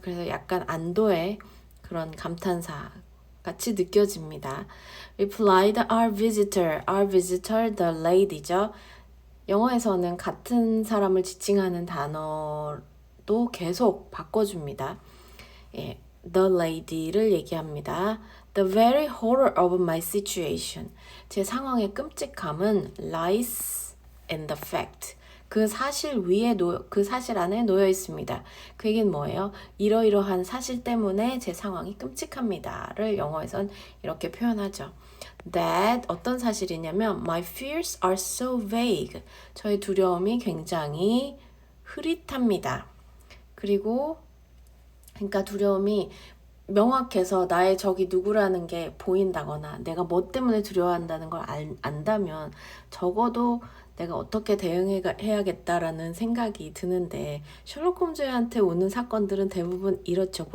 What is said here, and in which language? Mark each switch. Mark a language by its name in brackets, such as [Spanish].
[Korean] 그래서 약간 안도의 그런 감탄사 같이 느껴집니다. [English] Replied our visitor, the lady죠. [Korean] 영어에서는 같은 사람을 지칭하는 단어도 계속 바꿔줍니다. 예, the lady를 얘기합니다. [English] The very horror of my situation. [Korean] 제 상황의 끔찍함은 [English] lies in the fact. [Korean] 그 사실 안에 놓여 있습니다. 그 얘기는 뭐예요? 이러이러한 사실 때문에 제 상황이 끔찍합니다를 영어에선 이렇게 표현하죠. [English] That [Korean] 어떤 사실이냐면 [English] my fears are so vague. [Korean] 저의 두려움이 굉장히 흐릿합니다. 그리고 그러니까 두려움이 명확해서 나의 적이 누구라는 게 보인다거나 내가 뭐 때문에 두려워한다는 걸 안다면 적어도 내가 어떻게 대응해야겠다라는 생각이 드는데 셜록 홈즈한테 오는 사건들은 대부분 이렇죠.